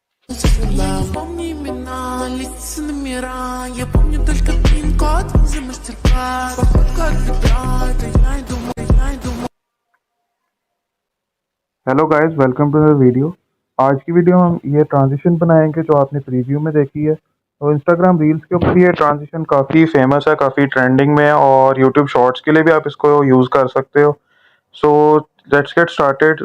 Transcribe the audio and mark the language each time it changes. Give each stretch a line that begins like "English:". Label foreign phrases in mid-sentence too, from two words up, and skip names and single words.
Russian: Помни имена, лица номера. Я помню только пин-код за мастер-класс. Походка от бедра, это я и думаю.
English: Hello guys, welcome to the video.
Hindi: आज की वीडियो में हम ये ट्रांजिशन बनाएंगे जो आपने प्रीव्यू में देखी है। तो इंस्टाग्राम रील्स के ऊपर ये ट्रांजिशन काफ़ी फेमस है, काफ़ी ट्रेंडिंग में है और यूट्यूब शॉर्ट्स के लिए भी आप इसको यूज़ कर सकते हो।
English: So let's get started.